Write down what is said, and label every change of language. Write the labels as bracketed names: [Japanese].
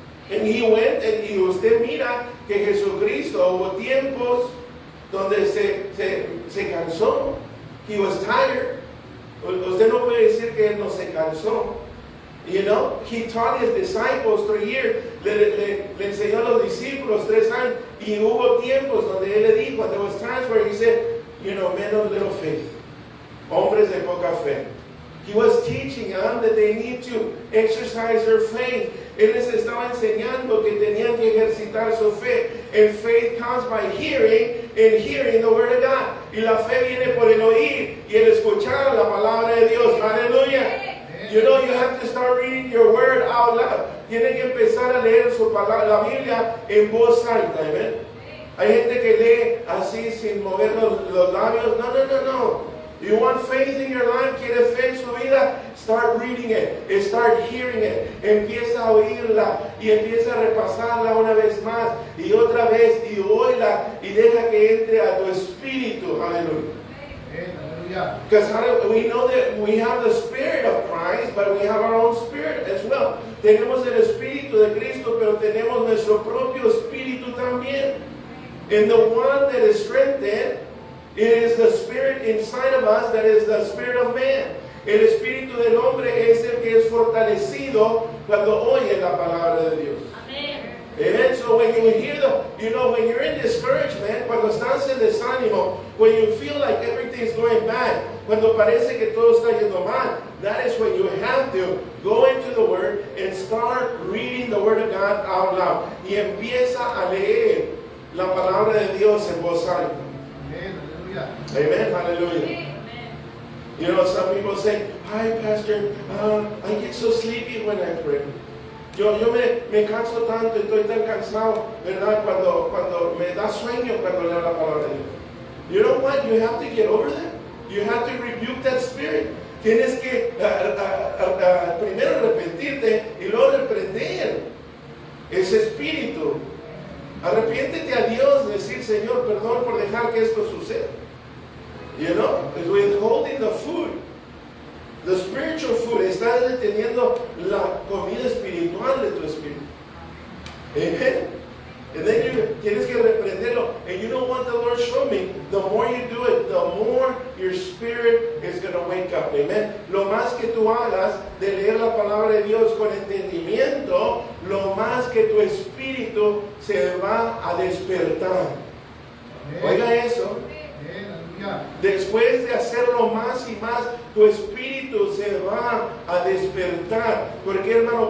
[English] And he went, [Spanish] y usted mira que Jesucristo hubo tiempos donde se cansó. [English] He was tired. [Spanish] Usted no puede decir que él no se cansó. [English] You know, he taught his disciples 3 years. [Spanish] Le enseñó a los discípulos 3 años. Y hubo tiempos donde él le dijo, [English] there was times where he said, you know, men of little faith. [Spanish] Hombres de poca fe. [English] He was teaching them that they need to exercise their faith. [Spanish] Él les estaba enseñando que tenían que ejercitar su fe. [English] And faith comes by hearing, and hearing the word of God. [Spanish] Y la fe viene por el oír y el escuchar la palabra de Dios. Aleluya. [English] You know, you have to start reading your word out loud. [Spanish] Tiene que empezar a leer su palabra, la Biblia en voz alta. Amen. Hay gente que lee así sin mover los labios. No. [English] You want faith in your life, [Spanish] quiere fe en su vida, [English] start reading it, start hearing it, [Spanish] empieza a oírla y empieza a repasarla una vez más y otra vez y oíla y deja que entre a tu espíritu. Aleluya. [English] Because we know that we have the Spirit of Christ, but we have our own spirit as well. [Spanish] Tenemos el Espíritu de Cristo, pero tenemos nuestro propio espíritu también. [English] And the one that is strengthened, it is the spirit inside of us that is the spirit of man. [Spanish] El espíritu del hombre es el que es fortalecido cuando oye la palabra de Dios. [English] Amen. So when you hear when you're in discouragement, [Spanish] cuando estás en desánimo, [English] when you feel like everything's going bad, [Spanish] cuando parece que todo está yendo mal, [English] that is when you have to go into the Word and start reading the Word of God out loud. [Spanish] Y empieza a leer la palabra de Dios en voz alta. [English] Amen. Hallelujah. Amen. You know, some people say, "Hi, Pastor, I get so sleepy when I pray." [Spanish] Yo me canso tanto, estoy tan cansado, ¿verdad? Cuando me da sueño cuando leo la palabra de Dios. [English] You know what? You have to get over that. You have to rebuke that spirit. [Spanish] Tienes que primero arrepentirte y luego reprender ese espíritu. Arrepiéntete a Dios, decir, Señor, perdón por dejar que esto suceda. [English] You know, it's withholding the food. The spiritual food, [Spanish] estás deteniendo la comida espiritual de tu espíritu. [English] Amen. And then you [Spanish] tienes que reprenderlo. [English] And you know what the Lord showed me? The more you do it, the more your spirit is going to wake up. Amen. [Spanish] Lo más que tú hagas de leer la palabra de Dios con entendimiento, lo más que tu espíritu se va a despertar. Oiga eso. Después de hacerlo más y más, tu espíritu se va a despertar. ¿Por qué, hermano?